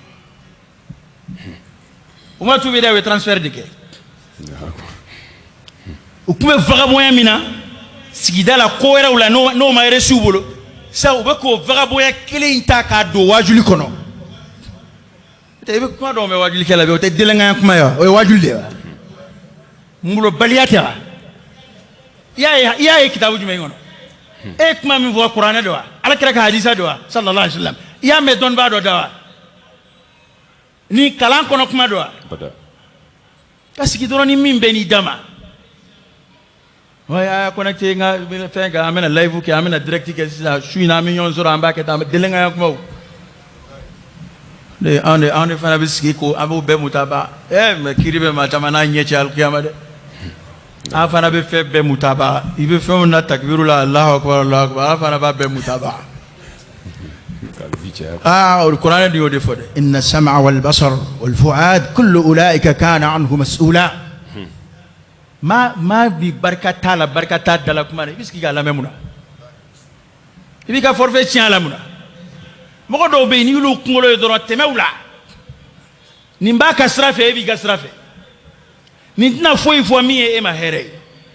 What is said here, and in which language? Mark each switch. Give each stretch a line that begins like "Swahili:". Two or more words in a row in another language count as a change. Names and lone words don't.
Bambara: u ma tuubi dɛ u ye transfert de kɛ u tun bɛ vagabondsya min na sigida la ko wɛrɛw la n'o ma reçu u bolo sa u bɛ k'o vagabondsya kelen in ta k'a don wajuli kɔnɔ i bɛ kuma dɔw mɛn wajulikɛla bɛ o tɛ denlankanya kuma ye wa o ye wajuli de ye wa ngolobaliya tɛ wa i y'a ye kitabu jumɛn kɔnɔ e ye kuma min fɔ kuranɛ de wa Alakira ka hadisa de wa
Arabic: صلى الله عليه وسلم
Bambara: i y'a mɛn dɔnnibaa dɔ da wa ni kalan kɔnɔ kuma de wa ka sigi dɔrɔn ni min bɛ n'i da ma a y'a connecté n ka fɛn kan an bɛna live kɛ an bɛna direct kɛ sisan su in na an bɛ ɲɔgɔn sɔrɔ an b'a kɛ tan denlankanya kumaw anw de fana bɛ sigi ko an b'o bɛɛ mutaba mɛ kiri bɛ maa caman n'a ɲɛ cɛ alikiyama dɛ an fana bɛ fɛn bɛɛ mutaba i bɛ fɛnw na takbiru la
Arabic: الله أكبر الله أكبر
Bambara: an fana b'a bɛɛ mutaba o kuranɛ de y'o de fɔ dɛ
Arabic: إن السمع والبصر والفؤاد كل أولئك كان عنه مسؤولا
Bambara: maa bi barika t'a la barika t'a da la kuma na i bɛ sigi k'a lamɛn mun na i b'i ka forfait tiɲɛ a la mun na mɔgɔ dɔw bɛ yen n'i y'olu kunkolo ye dɔrɔn tɛmɛ u la nin b'a ka sira fɛ e b'i ka sira fɛ nin tɛna foyi fɔ min ye e ma hɛrɛ ye